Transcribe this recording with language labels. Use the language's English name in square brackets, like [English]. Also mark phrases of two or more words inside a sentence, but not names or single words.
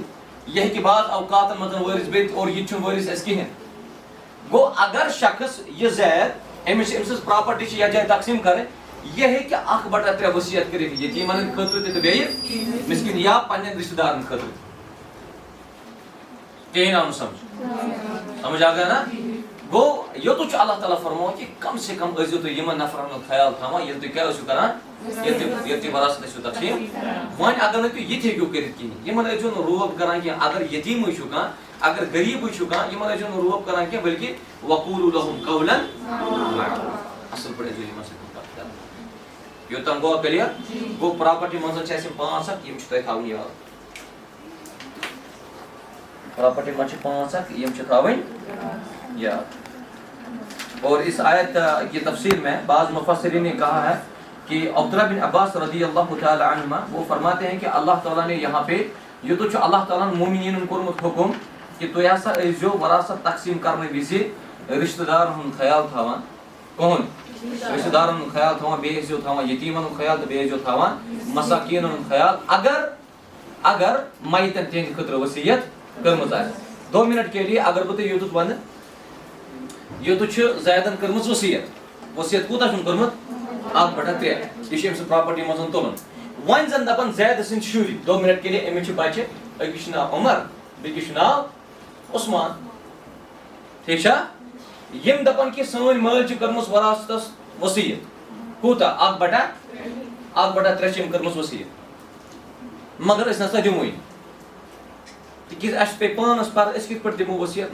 [Kashmiri] یہِ ہیٚکہِ بعض اوقاتن منٛز وٲرث بِہِتھ اور یہِ تہِ چھُنہٕ وٲرث اَسہِ کِہینۍ. گوٚو اگر شخص یہِ زید أمِس أمۍ سٕنٛز پراپرٹی چھِ یتھ جایہِ تقسیٖم کرٕنۍ یہِ ہیٚکہِ 1/3 وصیت کٔرِتھ یتیٖمن ہٕنٛدِ خٲطرٕ تہِ تہٕ بیٚیہِ مِسکیٖن یا پننٮ۪ن رشتہٕ دارن خٲطرٕ. کِہینۍ آو نہٕ سمجھ آ گیا نا. گوٚو یوٚتُتھ چھُ اللہ تعالیٰ فرماوان کہِ کم سے کم ٲسۍزیو تُہۍ یِمن نفرن ہُنٛد خیال تھاوان ییٚلہِ تُہۍ کیٛاہ ٲسِو کران ییٚلہِ تُہۍ وراثت ٲسِو تقسیٖم. وۄنۍ اگر نہٕ تُہۍ یہِ تہِ ہیٚکِو کٔرِتھ کِہینۍ یِمن ٲسۍزیو نہٕ روب کران کینٛہہ. اگر یتیٖمٕے چھُ کانٛہہ اگر غریٖبٕے چھُ کانٛہہ یِمن ٲسۍزیو نہٕ روب کران کینٛہہ بلکہِ [Arabic] وقوٗلوٗ لَہُم قَوْلًا [Kashmiri] اصل پٲٹھۍ ٲسۍزیو یِمن سۭتۍ کتھ کران. یوٚتام گوٚو کلیر. گوٚو پراپرٹی منٛز چھِ اَسہِ یِم 5 اکھ یِم چھِ تۄہہِ تھاوٕنۍ یاد. پراپرٹی منٛز چھِ 5 اکھ یِم چھِ تھاوٕنۍ یاد. [Urdu] اور اس آیت کی تفسیر میں بعض مفسرین نے کہا ہے کہ عبداللہ بن عباس [Arabic] رضی اللہ تعالی عنہما [Urdu] وہ فرماتے ہیں کہ اللہ تعالیٰ نے یہاں پہ یہ تو [Kashmiri] چھُ اللہ تعالیٰ مومنین کورمُت حکم کہ تُہۍ ہسا ٲسۍزیو وراثت تقسیٖم کرنہٕ وِزِ رشتہٕ دارن ہُنٛد خیال تھاوان. کٕہُنٛد؟ رشتہٕ دارن ہُنٛد خیال تھاوان بیٚیہِ ٲسۍزیو تھاوان یتیٖمن ہُنٛد خیال تہٕ بیٚیہِ ٲسۍزیو تھاوان مساکیٖنن ہُنٛد خیال اگر میتن تِہنٛدِ خٲطرٕ وصیت کٔرمٕژ آسہِ. [Urdu] 2 منٹ کے لیے [Kashmiri] اگر بہٕ تۄہہِ یوٚتُتھ وَنہٕ یوٚتُتھ چھِ زیدن کٔرمٕژ وصیت کوٗتاہ چھُن کوٚرمُت؟ 1/3. یہِ چھُ أمۍ سٕنٛز پراپرٹی منٛز تُلُن. وۄنۍ زن دپان زید سٕنٛدۍ شُرۍ [Urdu] 2 منٹ کے لیے [Kashmiri] أمِس چھِ بچہِ أکِس چھُ ناو عمر بیٚکِس چھُ ناو عثمان. ٹھیٖک چھا؟ یِم دپان کہِ سٲنۍ مٲلۍ چھِ کٔرمٕژ وراثتس وصیت. کوٗتاہ؟ 1/3 چھِ أمۍ کٔرمٕژ وصیت. مگر أسۍ نسا دِموٕے نہٕ تِکیٛازِ اَسہِ پیٚیہِ پانس پَرٕ أسۍ کِتھ پٲٹھۍ دِمو وصیت.